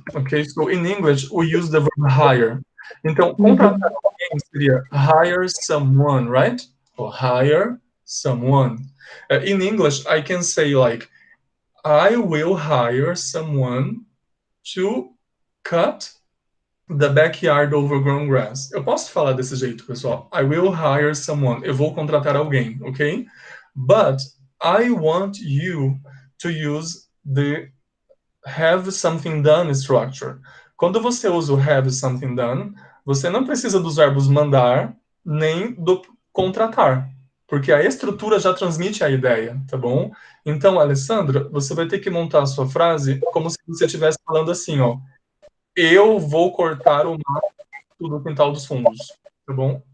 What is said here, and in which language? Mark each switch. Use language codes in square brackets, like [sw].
[en] Okay, so in English we use the verb hire. [pt] Então, contratar alguém seria [en] hire someone, right? Or hire someone. In English, I can say like, I will hire someone to cut the backyard overgrown grass. [pt] Eu posso falar desse jeito, pessoal. [en] I will hire someone. [pt] Eu vou contratar alguém, ok? [en] But I want you to use the have something done structure. [pt] Quando você usa o have something done, você não precisa dos verbos mandar nem do contratar, porque a estrutura já transmite a ideia, tá bom? Então, Alessandra, você vai ter que montar a sua frase como se você estivesse falando assim, ó. Eu vou cortar o mato do quintal dos fundos, tá bom?